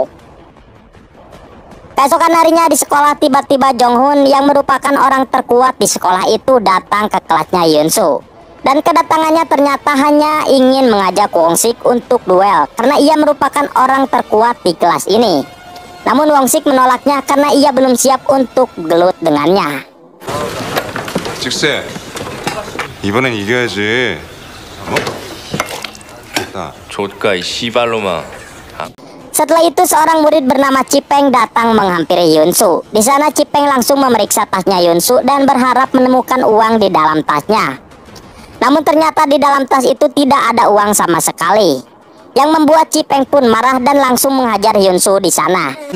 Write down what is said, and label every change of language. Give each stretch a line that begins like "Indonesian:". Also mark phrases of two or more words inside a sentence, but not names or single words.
Indonesian: Keesokan harinya di sekolah, tiba-tiba Jong-hun yang merupakan orang terkuat di sekolah itu datang ke kelasnya Yunsu. Dan kedatangannya ternyata hanya ingin mengajak Wong-sik untuk duel karena ia merupakan orang terkuat di kelas ini. Namun Wong-sik menolaknya karena ia belum siap untuk gelut dengannya.
Korean: 직세, 이번엔 이겨야지. 조카 이 씨발로마.
Indonesian: Setelah itu seorang murid bernama Cipeng datang menghampiri Yunsu. Di sana Cipeng langsung memeriksa tasnya Yunsu dan berharap menemukan uang di dalam tasnya. Namun ternyata di dalam tas itu tidak ada uang sama sekali, yang membuat Cipeng pun marah dan langsung menghajar Yunsu di sana.